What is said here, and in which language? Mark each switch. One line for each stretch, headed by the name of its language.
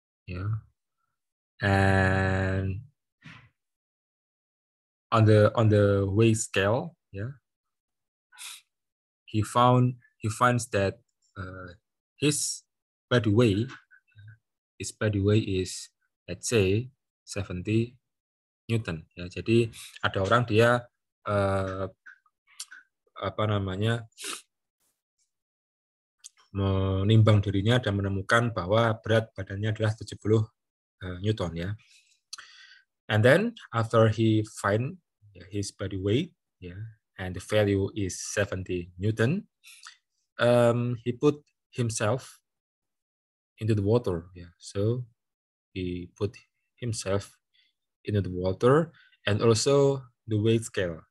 English: Yeah, and on the weight scale, yeah, he finds that his body weight is, let's say, 70 Newton.
Indonesian: Ya, jadi ada orang dia apa namanya menimbang dirinya dan menemukan bahwa berat badannya adalah 70 Newton, ya.
English: And then after he find his body weight, yeah, and the value is 70 Newton, he put himself into the water. Yeah, so he put himself into the water, and also the weight scale.